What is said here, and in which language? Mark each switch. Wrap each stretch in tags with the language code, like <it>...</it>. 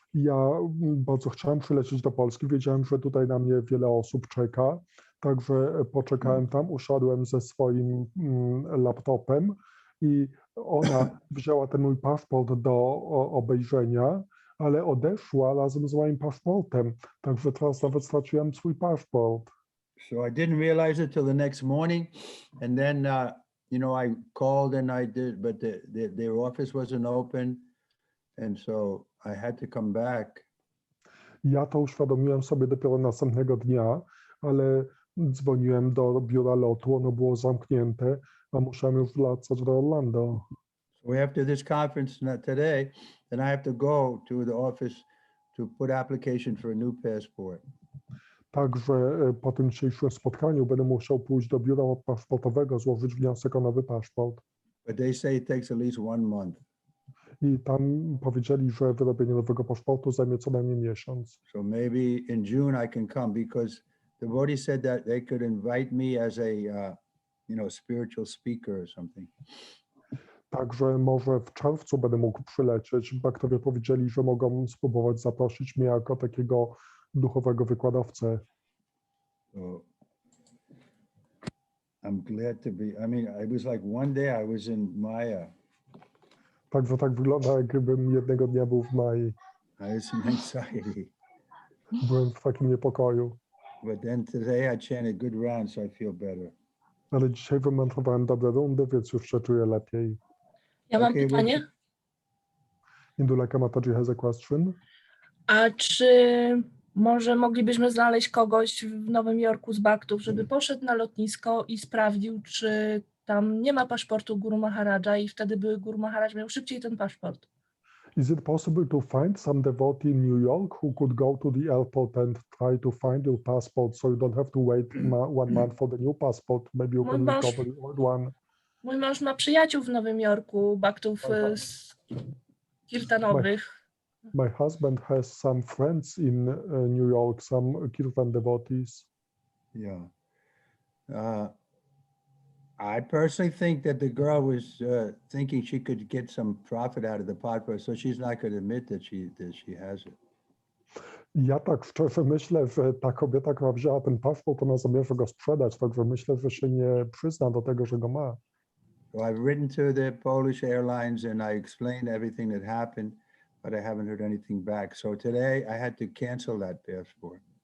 <pl>Ja bardzo chciałem przylecieć do Polski. Wiedziałem, że tutaj na mnie wiele osób czeka. Także poczekałem tam, usiadłem ze swoim laptopem i ona wzięła ten mój paszport do obejrzenia, ale odeszła razem z moim paszportem. Także teraz nawet straciłem swój paszport.</pl> <en>So I didn't realize it till the next morning, and then I called and I did, but their office wasn't open, and so I had to come back.</en> <pl>Ja to uświadomiłem sobie dopiero następnego dnia, ale dzwoniłem do biura lotu, ono było zamknięte, a musiałem już wracać do Orlando.</pl> <en>So after this conference today, then I have to go to the office to put application for a new passport.</en> <pl>Także po tym dzisiejszym spotkaniu będę musiał pójść do biura paszportowego, złożyć wniosek o nowy paszport.</pl> <en>But they say it takes at least 1 month.</en> <pl>I tam powiedzieli, że wyrobienie nowego paszportu zajmie co najmniej miesiąc.</pl> <en>So maybe in June I can come because the devotee said that they could invite me as a spiritual speaker or something.</en> <pl>Także może w czerwcu będę mógł przylecieć. Baktowie powiedzieli, że mogą spróbować zaprosić mnie jako takiego duchowego wykładowcę.</pl> <en>So I'm glad to be. I mean, it was like one day I was in Maya.</en> <pl>Także tak wygląda, jakbym jednego dnia był w Mai.</pl> <en>I was in anxiety.</en> <pl>Byłem w takim niepokoju.</pl> <en>But then today I chanted good round, so I feel better.</en> <pl>Ale dzisiaj wymantrowałem dobre rundy, więc już się czuję lepiej. Ja mam</pl> <en>Okay,</en> <pl>pytanie.</pl> <en>Induleka Mataji has a question.</en> <pl>A czy może moglibyśmy znaleźć kogoś w Nowym Jorku z Baktów, żeby poszedł na lotnisko i sprawdził, czy tam nie ma paszportu Guru Maharadża i wtedy by Guru Maharaj miał szybciej ten paszport?</pl> <en>Is it possible to find some devotee in New York who could go to the airport and try to find your passport so you don't have to wait 1 month for the new passport? Maybe you can recover the old one.</en> <pl>Mój mąż ma przyjaciół w Nowym Jorku, Baktów z kirtanowych.</pl> <en>My husband has some friends in New York, some Kirtan devotees. Yeah. I personally think that the girl was thinking she could get some profit out of the passport, so she's not going to admit that she has it.</en> <pl>Ja tak szczerze myślę, że ta kobieta, która wzięła ten paszport, ona zamierza go sprzedać, także myślę, że się nie przyzna do tego, że go ma.</pl> <en>So I've written to the Polish Airlines and I explained everything that happened, but I haven't heard anything back. So today I had to cancel that passport.</en>